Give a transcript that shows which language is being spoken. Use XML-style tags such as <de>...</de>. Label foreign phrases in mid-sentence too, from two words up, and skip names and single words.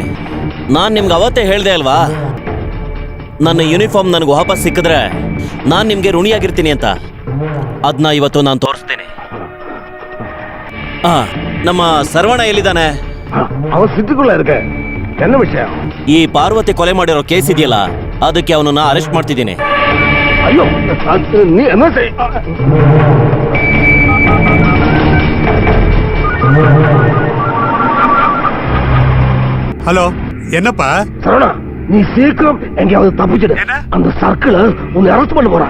<kn>ನಾನ್ ನಿಮ್ಗೆ ಅವತ್ತೇ ಹೇಳ್ದೆ ಅಲ್ವಾ, ನನ್ನ ಯೂನಿಫಾರ್ಮ್ ನನಗೆ ವಾಪಸ್ ಸಿಕ್ಕಿದ್ರೆ ನಾನ್ ನಿಮ್ಗೆ ಋಣಿಯಾಗಿರ್ತೀನಿ ಅಂತ. ಅದನ್ನ ಇವತ್ತು ನಾನು ತೋರಿಸ್ತೀನಿ. ನಮ್ಮ ಸರ್ವಣ ಎಲ್ಲಿದ್ದಾನೆ? ಈ ಪಾರ್ವತಿ ಕೊಲೆ ಮಾಡಿರೋ ಕೇಸ್ ಇದೆಯಲ್ಲ, ಅದಕ್ಕೆ ಅವನನ್ನ ಅರೆಸ್ಟ್ ಮಾಡ್ತಿದ್ದೀನಿ.</kn> <ta>ஹலோ, என்னப்பா? சரவணா, நீ சீக்கிரம் எங்கேயாவது தப்பிச்சிடு. அந்த சர்க்கிள் உன்னை அரெஸ்ட் பண்ண போறான்.</ta>